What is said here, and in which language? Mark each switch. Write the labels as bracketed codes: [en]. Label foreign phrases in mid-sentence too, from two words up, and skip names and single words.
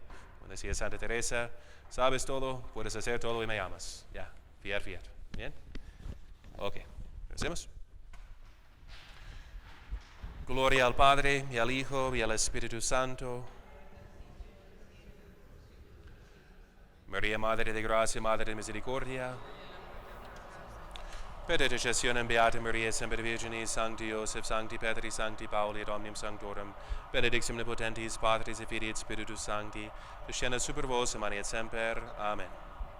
[es] Como decía Santa Teresa, sabes todo, puedes hacer todo y me amas. Ya, fiat. ¿Bien? Ok, ¿hacemos? Gloria al Padre, y al Hijo, y al Espíritu Santo. María, Madre de Gracia, Madre de Misericordia. [la] Per intercessione Beata Maria, Semper Virginis, Sancti Joseph, Sancti Petri, Sancti Pauli, et omnium sanctorum, benedictum omnipotentis, Patris et Filii et Spiritus Sancti, descendat super vos, et semper. Amen.